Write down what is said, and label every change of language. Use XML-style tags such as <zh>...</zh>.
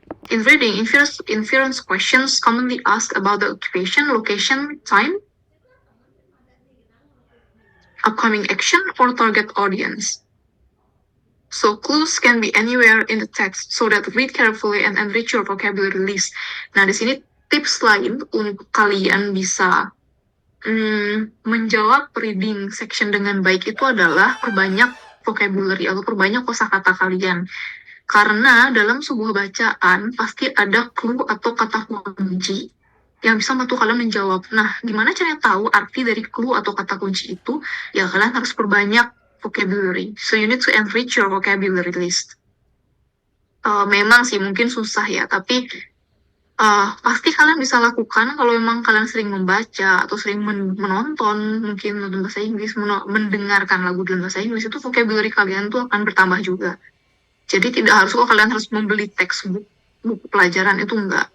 <en>In reading, inference questions commonly asked about the occupation, location, time, upcoming action, or target audience. So clues can be anywhere in the text, so that read carefully and enrich your vocabulary list.</en> <id>Nah, di sini tips lain untuk kalian bisa menjawab reading section dengan baik itu adalah perbanyak vocabulary atau perbanyak kosakata kalian. Karena dalam sebuah bacaan pasti ada clue atau kata kunci yang bisa membantu kalian menjawab. Nah, gimana caranya tahu arti dari clue atau kata kunci itu? Ya, kalian harus perbanyak vocabulary.</id> <en>So, you need to enrich your vocabulary list.</en> <id>Memang sih mungkin susah ya, tapi pasti kalian bisa lakukan kalau memang kalian sering membaca atau sering menonton, mungkin nonton bahasa Inggris, mendengarkan lagu dalam bahasa Inggris, itu vocabulary kalian tuh akan bertambah juga. Jadi tidak harus kok kalian harus membeli textbook, buku pelajaran itu enggak.</id>